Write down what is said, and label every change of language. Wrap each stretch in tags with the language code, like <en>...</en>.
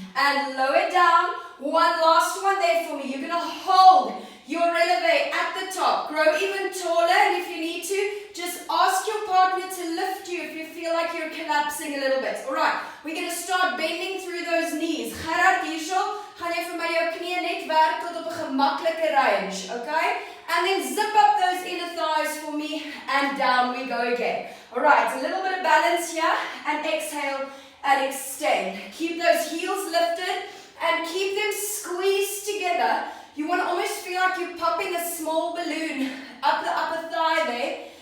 <en>And lower down. One last one there for me. You're going to hold your releve at the top. Grow even taller, and if you need to, just ask your partner to lift you if you feel like you're collapsing a little bit. Alright, we're going to start bending through those knees.</en> <af>Gerard, hierso, gaan jy vir my jou knieë net werk tot op 'n gemaklike range, okay?</af> <en>And then zip up those inner thighs for me, and down we go again. Alright, a little bit of balance here, and exhale and extend. Keep those heels lifted, and keep them squeezed together. You want to almost feel like you're popping a small balloon up the upper thigh there.</en>